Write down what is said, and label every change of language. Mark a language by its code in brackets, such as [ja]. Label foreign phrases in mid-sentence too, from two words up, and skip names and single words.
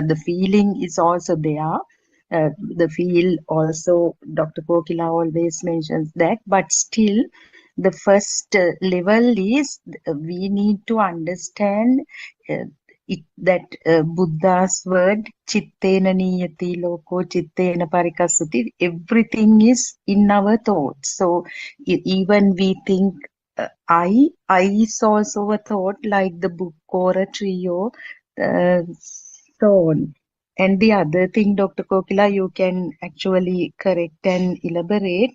[en] The feeling is also there. The feel also, Dr. Kokila always mentions that, but still the first level is, we need to understand that Buddha's word, [pi] chittena niyati loko chittena parikasati, [en] everything is in our thoughts. So even we think I is also a thought, like the book or a tree or so on. And the other thing, Dr. Kokila, you can actually correct and elaborate.